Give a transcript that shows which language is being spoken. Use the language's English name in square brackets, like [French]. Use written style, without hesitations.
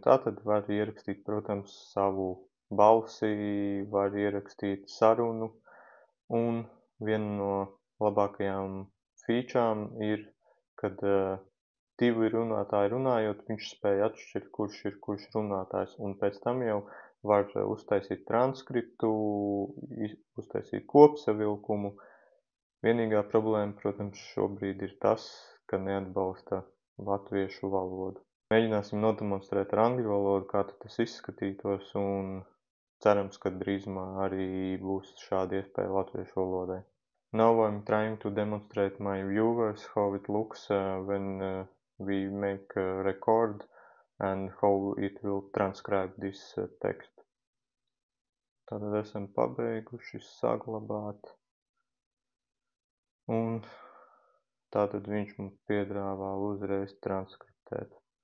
[Latvian] Tātad var ierakstīt, protams, savu balsi, var ierakstīt sarunu, un viena no labākajām featurām ir, kad divi runātāji runājot, viņš spēja atšķirt, kurš runātājs, un pēc tam jau var uztaisīt transkriptu, uztaisīt kopsavilkumu. Vienīgā problēma, protams, šobrīd ir tas, ka neatbalsta latviešu valodu. Mēģināsim nodemonstrēt ar angļu valodu, kā tas izskatītos, un cerams, ka drīzumā arī būs šāda iespēja latviešu valodai. [English] Now I'm trying to demonstrate my viewers how it looks when we make a record and how it will transcribe this text. [Latvian] Tātad esam pabeiguši saglabāt. Un tātad viņš mums piedāvā uzreiz transkriptēt.